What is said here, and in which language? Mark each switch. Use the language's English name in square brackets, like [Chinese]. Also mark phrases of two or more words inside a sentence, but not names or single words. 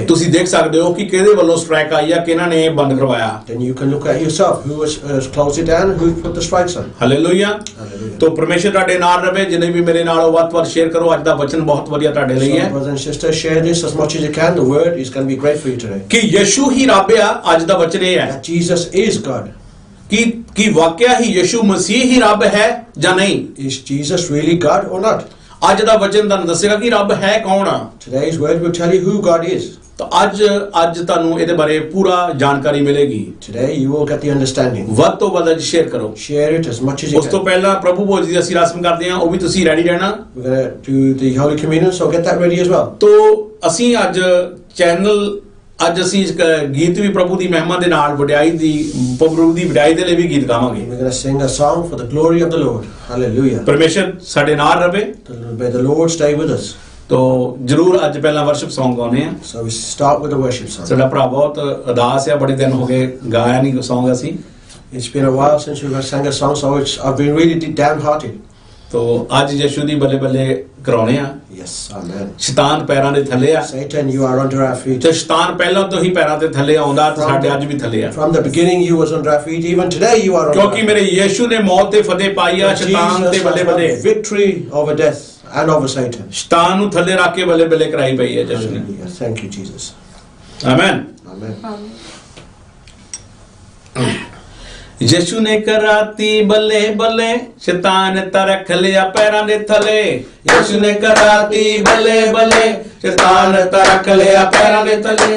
[Punjabi] ਤੁਸੀਂ ਦੇਖ ਸਕਦੇ ਹੋ ਕਿ ਕਿਹਦੇ ਵੱਲੋਂ ਸਟ੍ਰਾਈਕ ਆਈ ਆ, ਕਿਹਨਾਂ ਨੇ ਇਹ ਬੰਦ ਕਰਵਾਇਆ। [English] Then you can look at yourself who has closed it down, who put the strikes on. [Punjabi] ਹਾਲੇਲੂਇਆ। [English] Hallelujah. [Punjabi] ਤੋ ਪਰਮੇਸ਼ਰ ਤੁਹਾਡੇ ਨਾਲ ਰਵੇ। ਜਿੰਨੇ ਵੀ ਮੇਰੇ ਨਾਲ ਵੱਧ ਤੋਂ ਵੱਧ ਸ਼ੇਅਰ ਕਰੋ। ਅੱਜ ਦਾ ਵਚਨ ਬਹੁਤ ਵਧੀਆ ਤੁਹਾਡੇ ਲਈ [English] So, [Punjabi] ਹੈ [English] brothers and sisters, share this as much as you can. The word is going to be great for you today. [Punjabi] ਕਿ ਯਿਸੂ ਹੀ ਰੱਬ ਆ। ਅੱਜ ਦਾ ਵਚਨ ਇਹ ਹੈ [English] That Jesus is God. [Punjabi] ਕਿ ਵਾਕਿਆ ਹੀ ਯਿਸੂ ਮਸੀਹ ਹੀ ਰੱਬ ਹੈ ਜਾਂ ਨਹੀਂ। [English] Is Jesus really God or not? [Punjabi] ਅੱਜ ਦਾ ਵਚਨ ਤੁਹਾਨੂੰ ਦੱਸੇਗਾ ਕਿ ਰੱਬ ਹੈ ਕੌਣ ਆ। [English] Today's word will tell you who God is. [Punjabi] ਤਾਂ ਅੱਜ ਤੁਹਾਨੂੰ ਇਹਦੇ ਬਾਰੇ ਪੂਰਾ ਜਾਣਕਾਰੀ ਮਿਲੇਗੀ। [English] Today you will get the understanding. [Punjabi] ਵੱਧ ਤੋਂ ਵੱਧ ਅੱਜ ਸ਼ੇਅਰ ਕਰੋ। [English] Share it as much as you [Punjabi] ਉਸ ਤੋਂ [English] can. [Punjabi] ਪਹਿਲਾਂ ਪ੍ਰਭੂ ਭੋਜ ਦੀ ਅਸੀਂ ਰਸਮ ਕਰਦੇ ਹਾਂ, ਉਹ ਵੀ ਤੁਸੀਂ ਰੈਡੀ ਰਹਿਣਾ। [English] We're going to do the Holy Communion, so get that ready as well. [Punjabi] ਤੋ ਅਸੀਂ ਅੱਜ ਅਸੀਂ ਇੱਕ ਗੀਤ ਵੀ ਪ੍ਰਭੂ ਦੀ ਮਹਿਮਾ ਦੇ ਨਾਲ ਵਡਿਆਈ ਦੀ ਪ੍ਰਭੂ ਦੀ ਵਡਿਆਈ ਦੇ ਲਈ ਵੀ ਗੀਤ ਗਾਵਾਂਗੇ। [English] We're going to sing a song for the glory of the Lord. Hallelujah. [Punjabi] ਪਰਮੇਸ਼ਰ ਸਾਡੇ ਨਾਲ ਰਵੇ। [English] May the Lord stay with us. [Punjabi] ਤੋ ਜਰੂਰ ਅੱਜ ਪਹਿਲਾਂ [English] worship song [Punjabi] ਗਾਉਣੇ ਆ। [English] So we start with the worship song. [Punjabi] ਸਾਡਾ ਭਰਾ ਬਹੁਤ ਉਦਾਸ ਆ, ਬੜੇ ਦਿਨ ਹੋ ਗਏ ਗਾਇਆ ਨਹੀਂ Song ਅਸੀਂ। [English] It's been a while since we've sang a song, so I've been really downhearted. [Punjabi] ਤੋ ਅੱਜ ਯਿਸੂ ਦੀ ਬੱਲੇ ਬੱਲੇ ਕਰਾਉਣੇ ਆ। [English] Yes, amen. [Punjabi] ਸ਼ੈਤਾਨ ਪੈਰਾਂ ਦੇ ਥੱਲੇ ਆ। [English] Satan, you are under our feet. [Punjabi] ਤੇ ਸ਼ੈਤਾਨ ਪਹਿਲਾਂ ਤੋਂ ਹੀ ਪੈਰਾਂ ਦੇ ਥੱਲੇ ਆਉਂਦਾ ਤੇ ਸਾਡੇ ਅੱਜ ਵੀ ਥੱਲੇ ਆ। [English] From the beginning you was under our feet, even today you are under our [Punjabi] ਕਿਉਂਕਿ [English] feet. [Punjabi] ਮੇਰੇ ਯਿਸੂ ਨੇ ਮੌਤ ਤੇ ਫਤਿਹ ਪਾਈ ਆ ਸ਼ੈਤਾਨ ਤੇ [English] Jesus [Punjabi] ਬੱਲੇ [English] has [Punjabi] ਬੱਲੇ। [English] won victory over death and over Satan. [Punjabi] ਸ਼ੈਤਾਨ ਨੂੰ ਥੱਲੇ ਰੱਖ ਕੇ ਬੱਲੇ ਬੱਲੇ ਕਰਾਈ ਪਈ ਹੈ ਯਿਸੂ ਨੇ। [English] Hallelujah. Thank you, Jesus. [Punjabi] ਆਮੇਨ। [English] Amen. [Punjabi] ਯਿਸੂ ਨੇ ਕਰਾਤੀ ਬੱਲੇ ਬੱਲੇ, ਸ਼ੈਤਾਨ ਤਾਂ ਰੱਖ ਲਿਆ ਪੈਰਾਂ ਦੇ ਥੱਲੇ। ਯਿਸੂ ਨੇ ਕਰਾਤੀ ਬੱਲੇ ਬੱਲੇ, ਸ਼ੈਤਾਨ ਤਾਂ ਰੱਖ ਲਿਆ ਪੈਰਾਂ ਦੇ ਥੱਲੇ।